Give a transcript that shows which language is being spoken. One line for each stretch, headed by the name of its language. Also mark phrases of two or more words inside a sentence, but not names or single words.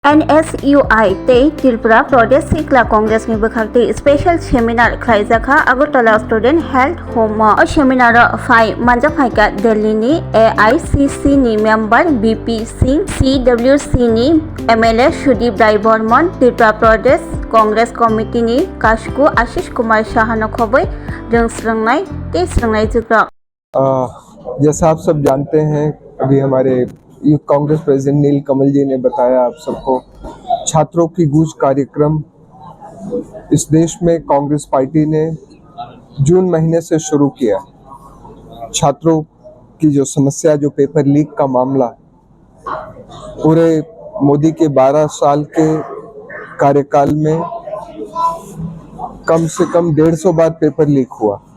Kok Borok: NSUI tei Tripura Pradesh Sikla Congress ni bwkhakti
English: special seminar
Kok Borok: khlaijaka Agartala Student Health Home o seminar phai manjakhaika Delhi ni AICC ni member BP Singh CWC ni MLA Sudip Rai Burman Tripura Pradesh Congress Committee ni Kashku Ashish Kumar Shahano khoboi rungsrungnai tei srungnai jukrak
Hindi: जैसा आप सब जानते हैं, अभी हमारे यूथ कांग्रेस प्रेसिडेंट नील कमल जी ने बताया आप सबको, छात्रों की गूंज कार्यक्रम इस देश में कांग्रेस पार्टी ने जून महीने से शुरू किया। छात्रों की जो समस्या, जो
English: paper leak
Hindi: का मामला, पूरे मोदी के 12 साल के कार्यकाल में कम से कम 150 बार
English: paper leak
Hindi: हुआ।